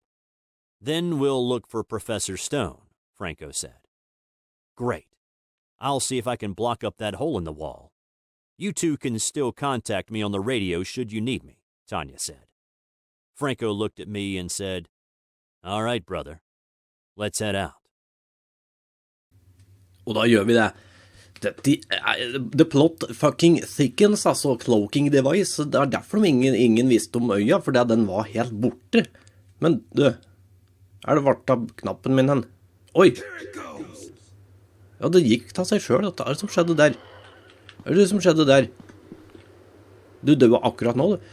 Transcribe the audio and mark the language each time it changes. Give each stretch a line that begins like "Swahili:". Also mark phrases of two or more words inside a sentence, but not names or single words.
English: Then we'll look for Professor Stone," Franco said. "Great. I'll see if I can block up that hole in the wall. You two can still contact me on the radio should you need me, Tanya said. Franco looked at me and said, All right, brother. Let's head out.
Norwegian: Og da gjør vi det.
English: The plot fucking thickens,
Norwegian: altså
English: cloaking device.
Norwegian: Det derfor ingen visste om øya, fordi den var helt borte. Men du, det vart av knappen min hen? Oi! Ja, det gikk av seg selv. Hva det som skjedde der? Det som skjedde der? Du døde akkurat nå, du.